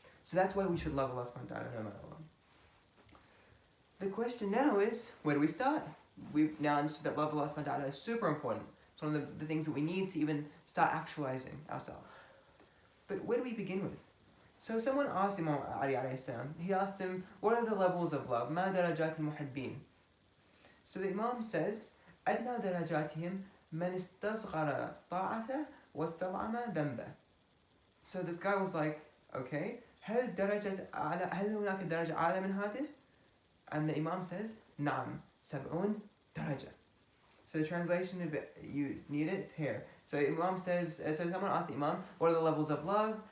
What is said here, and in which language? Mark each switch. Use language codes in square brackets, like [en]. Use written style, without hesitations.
[en] So that's why we should love Allah subhanahu wa ta'ala no matter what. The question now is, where do we start? We've now understood that love of Allah subhanahu wa ta'ala is super important. It's one of the things that we need to even start actualizing ourselves. But where do we begin with? So someone asked Imam Ali alayhi salam, he asked him, what are the levels of love? [ar] Ma darajat al-muhibbin. [en] So the Imam says, [ar] أدنى درجاتهم من استصغر طاعته واستطعم ذنبه. [en] So this guy was like, okay, [ar] هل هناك درجة أعلى من هذه? [en] And the Imam says, [ar] نعم 70 درجة. [en] So the translation of it, you need it, it's here. So Imam says, so someone asked the Imam, what are the levels of love?